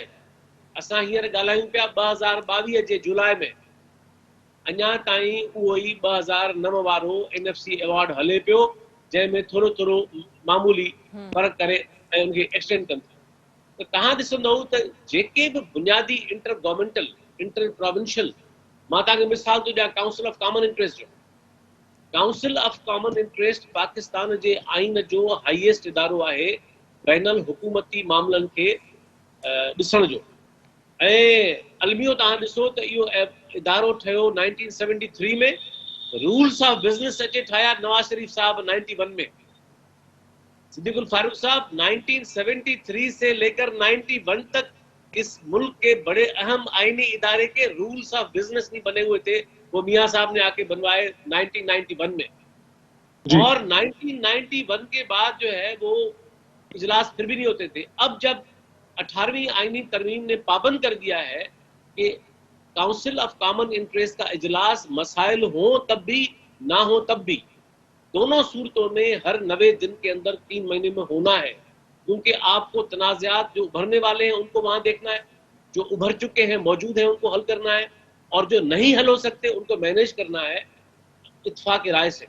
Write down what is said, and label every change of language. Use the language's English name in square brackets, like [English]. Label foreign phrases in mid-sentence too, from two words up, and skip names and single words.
[Sindhi] असां हींअर ॻाल्हायूं पिया 2022 जे जुलाई में, अञा ताईं उहो ई 2009 वारो NFC अवॉर्ड हले पियो, जंहिंमें थोरो थोरो मामूली फ़र्क़ु करे ऐं उनखे एक्सटेंड कनि था। त तव्हां ॾिसंदव त जेके बि बुनियादी [English] inter governmental, inter provincial, [Sindhi] मां तव्हांखे मिसाल थो ॾियां काउंसिल ऑफ कॉमन इंटरेस्ट जो। काउंसिल ऑफ कॉमन इंटरेस्ट पाकिस्तान जे आइन जो हाईएस्ट इदारो आहे बैनल हुकूमती मामलनि खे ॾिसण जो। ऐं अलमियो तव्हां ॾिसो त इहो इदारो ठहियो 1973 में, [English] rules of business [Sindhi] अचे ठाहिया नवाज़ शरीफ साहब 91 में। [Urdu] صدیق الفاروق صاحب 1973 سے لے کر 91 تک اس ملک کے بڑے اہم آئینی ادارے کے [English] rules of business [Urdu] نہیں بنے ہوئے تھے، وہ میاں صاحب نے آ کے بنوائے 1991 میں، اور 1991 کے بعد جو ہے وہ اجلاس پھر بھی نہیں ہوتے تھے۔ اب جب 18ویں آئینی ترمیم نے پابند کر دیا ہے کہ کاؤنسل آف کامن انٹرسٹ کا اجلاس مسائل ہوں تب بھی نہ ہوں تب بھی دونوں صورتوں میں ہر 90 دن کے اندر 3 مہینے میں ہونا ہے، کیونکہ آپ کو تنازعات جو ابھرنے والے ہیں ان کو وہاں دیکھنا ہے، جو ابھر چکے ہیں موجود ہیں ان کو حل کرنا ہے، اور جو نہیں حل ہو سکتے ان کو مینیج کرنا ہے اتفاق رائے سے۔